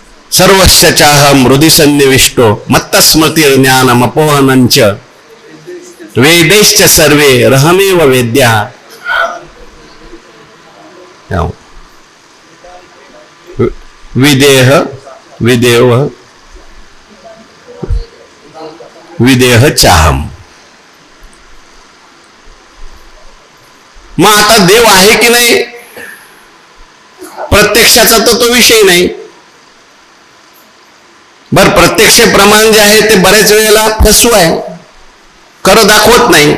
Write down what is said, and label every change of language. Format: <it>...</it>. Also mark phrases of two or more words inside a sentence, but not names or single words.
<sa>सर्वस्य चाहम हृदि सन्निविष्टो मत्त स्मृती ज्ञानम अपोहनंच वेदैश्च सर्वे रहमेव वेद्या. विदेह विदेव विदेह चाहम.</sa> <mr>मग आता देव आहे की नाही प्रत्यक्षाचा तर तो विषय नाही. बर प्रत्यक्ष प्रमाण जे आहे ते बऱ्याच वेळेला फसवू आहे, खरं दाखवत नाही.</mr>